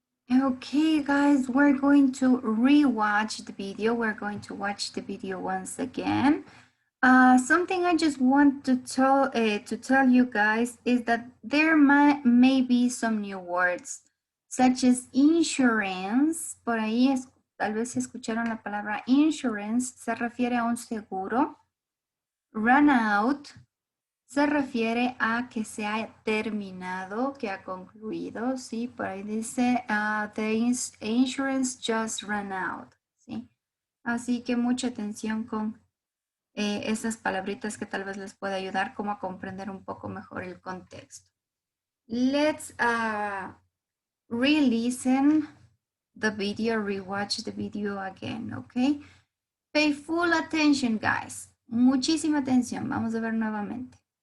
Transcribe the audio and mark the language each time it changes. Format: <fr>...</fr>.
<en>Okay, guys, we're going to re-watch the video. We're going to watch the video once again. Something I just want to tell you guys is that there may be some new words, such as insurance.</en> <es>Por ahí tal vez escucharon la palabra insurance, se refiere a un seguro. Run out se refiere a que se ha terminado, que ha concluido, ¿sí? Por ahí dice,</es> <en>the insurance just ran out,</en> <es>¿sí? Así que mucha atención con esas palabritas que tal vez les puede ayudar como a comprender un poco mejor el contexto.</es> <en>Let's re-listen the video, rewatch the video again, okay? Pay full attention, guys.</en> <es>Muchísima atención. Vamos a ver nuevamente.</es>